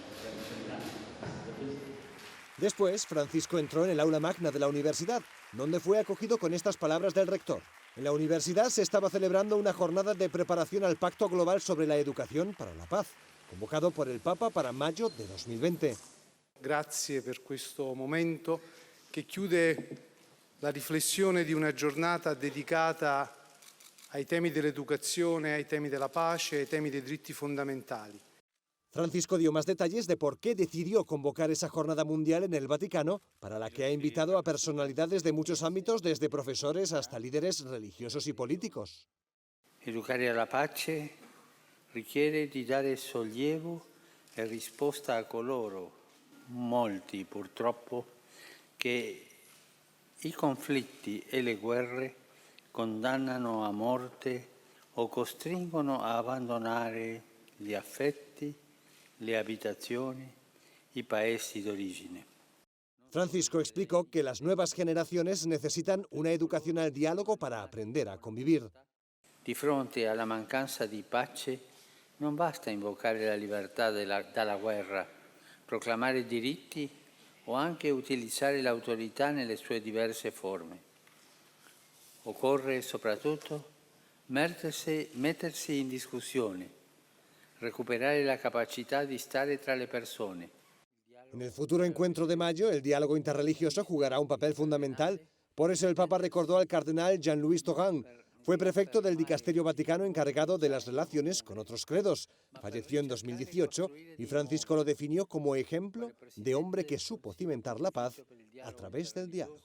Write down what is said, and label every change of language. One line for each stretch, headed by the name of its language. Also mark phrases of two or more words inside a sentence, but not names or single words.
Spanish: Después, Francisco entró en el aula magna de la universidad, donde fue acogido con estas palabras del rector. En la universidad se estaba celebrando una jornada de preparación al Pacto Global sobre la Educación para la Paz, convocado por el Papa para mayo de 2020.
Italian: Grazie per questo momento che chiude la riflessione di una giornata dedicata ai temi dell'educazione, ai temi della pace, ai temi dei diritti fondamentali.
Spanish: Francisco dio más detalles de por qué decidió convocar esa jornada mundial en el Vaticano, para la que ha invitado a personalidades de muchos ámbitos, desde profesores hasta líderes religiosos y políticos.
Italian: Educare alla pace richiede di dare sollievo e risposta a coloro, molti purtroppo, che I conflitti e le guerre condannano a morte o costringono a abbandonare gli affetti, le abitazioni, i paesi d'origine.
Spanish: Francisco explicó que las nuevas generaciones necesitan una educación al diálogo para aprender a convivir.
Italian: Di fronte alla mancanza di pace non basta invocare la libertà dalla guerra, proclamare diritti o anche utilizzare l'autorità nelle sue diverse forme. Occorre soprattutto mettersi in discussione, recuperare la capacità di stare tra le persone.
Spanish: En el futuro encuentro de mayo, el diálogo interreligioso jugará un papel fundamental. Por eso el Papa recordó al cardenal Jean-Louis Tauran. Fue prefecto del Dicasterio Vaticano encargado de las relaciones con otros credos. Falleció en 2018 y Francisco lo definió como ejemplo de hombre que supo cimentar la paz a través del diálogo.